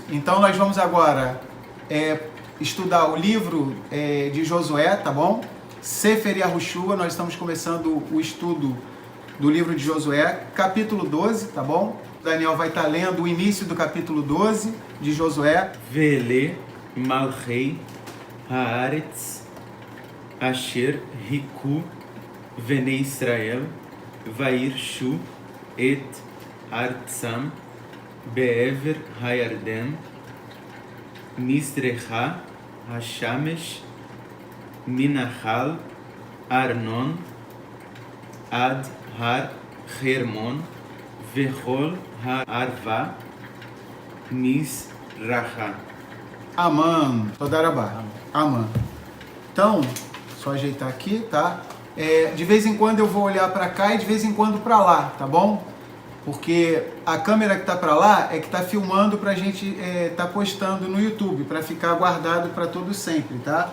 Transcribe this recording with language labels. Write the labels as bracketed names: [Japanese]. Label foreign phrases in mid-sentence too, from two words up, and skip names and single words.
[Portuguese] Então, nós vamos agora estudar o livro de Josué, tá bom? [Hebrew] ספר יהושע, [Portuguese] nós estamos começando o estudo do livro de Josué, capítulo 12, tá bom? Daniel vai estar lendo o início do capítulo 12 de Josué. [Hebrew] ואלה מלכי הארץ אשר הכו בני ישראל ויירשו את ארצם בעבר הירדן מזרחה השמש מנחל ארנון עד הר חרמון וכל הערבה מזרחה. אמן, תודה רבה. Amã. [Portuguese] Então, só ajeitar aqui, tá? De vez em quando eu vou olhar para cá e de vez em quando para lá, tá bom? Porque a câmera que tá para lá é que tá filmando pra gente tá postando no YouTube, para ficar guardado para todo sempre, tá?